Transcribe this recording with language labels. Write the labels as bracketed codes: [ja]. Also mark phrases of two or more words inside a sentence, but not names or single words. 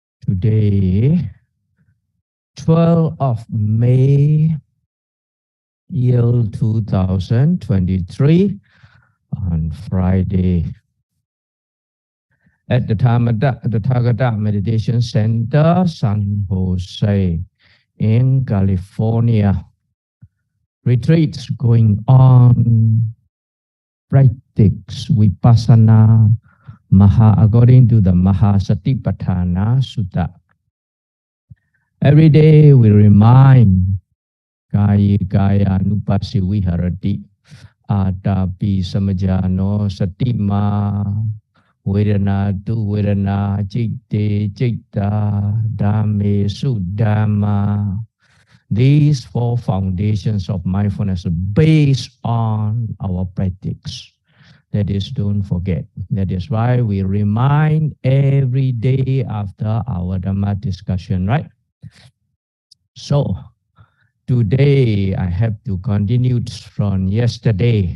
[en] Today, 12th of May, year 2023, on Friday, at the Tathagata Meditation Center, San Jose, in California. Retreats going on, practice Vipassana according to the Mahasatipatthana Sutta. Every day we remind [pi] Kaya Nupasi Viharati Atapi Samajano Satima Vedana tu Vedana Citte Citta Dhamme Sudhamma. [en] These four foundations of mindfulness are based on our practice. That is, don't forget. That is why we remind every day after our Dhamma discussion, right? So, today I have to continue from yesterday.